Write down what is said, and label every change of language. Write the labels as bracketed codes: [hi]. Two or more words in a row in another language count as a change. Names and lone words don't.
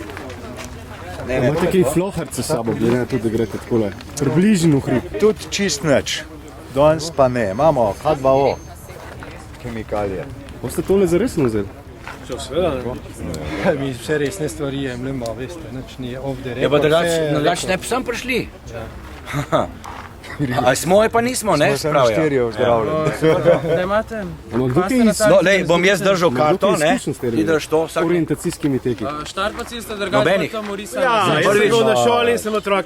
[sl] Imate kaj floharce s sabo, glede na to, da grete takole približno v hrib? Tudi čist nič. Danes pa ne. Imamo H2O kemikalije. Boste tole zaresno vzeli? Seveda ne. Mi vse resne stvari jemljamo, veste, nič ni [en] off the record. [sl] Ja, pa drugač ne bi sem prišli. A smo pa nismo, ne? Smo samo štirje vzdravljeni. Da imate? No, lej, bom jaz držal karto, ne? Ti drž to vsak. Orientacijskimi teki. Štartpaci ste drugače tam urisali. Ja, jaz sem bil na šoli in sem otroke